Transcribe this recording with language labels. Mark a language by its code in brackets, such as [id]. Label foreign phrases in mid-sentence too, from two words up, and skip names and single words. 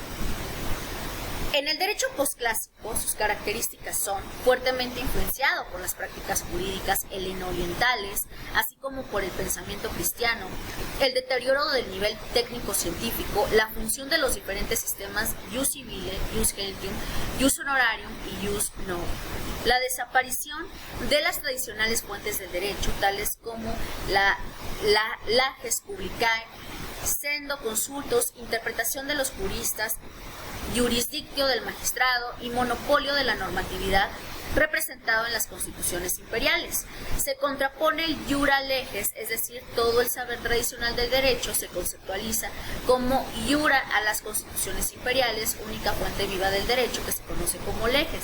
[es] En el derecho posclásico, sus características son fuertemente influenciado por las prácticas jurídicas heleno-orientales, así como por el pensamiento cristiano, el deterioro del nivel técnico-científico, la función de los diferentes sistemas [la] ius civile, ius gentium, ius honorarium [es] y [la] ius novo, [es] la desaparición de las tradicionales fuentes del derecho, tales como la [la] leges publicae, [es] sendo consultos, interpretación de los juristas, jurisdictio del magistrado y monopolio de la normatividad representado en las constituciones imperiales. Se contrapone el [la] jura leges, [es] es decir, todo el saber tradicional del derecho se conceptualiza como jura a las constituciones imperiales, única fuente viva del derecho que se conoce como leges.